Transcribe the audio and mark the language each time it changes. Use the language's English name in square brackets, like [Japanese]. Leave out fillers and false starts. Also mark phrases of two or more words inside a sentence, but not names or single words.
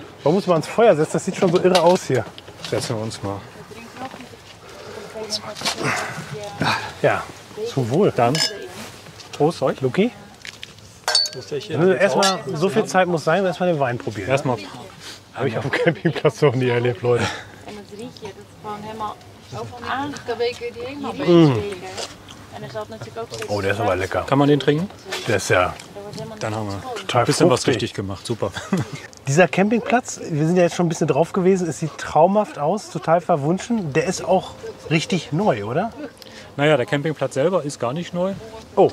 [German] Warum muss man ans Feuer setzen? Das sieht schon so irre aus hier. Setzen wir uns mal. Ja, zum Wohl. Dann Prost euch. Luki, erstmal, so viel Zeit muss sein, erstmal den Wein probieren. Erstmal. Habe ich auf dem Campingplatz noch nie erlebt, Leute. [Dutch] En het rietje, dat is gewoon helemaal aangeweken die helemaal weken. En er zat natuurlijk ook steeds [German] Oh, der ist aber lecker. Kann man den trinken? Der ist ja Dann haben wir total ein bisschen was fruchtig. richtig gemacht. Super. Dieser Campingplatz, wir sind ja jetzt schon ein bisschen drauf gewesen, es sieht traumhaft aus, total verwunschen. Der ist auch richtig neu, oder? Naja, der Campingplatz selber ist gar nicht neu. Oh.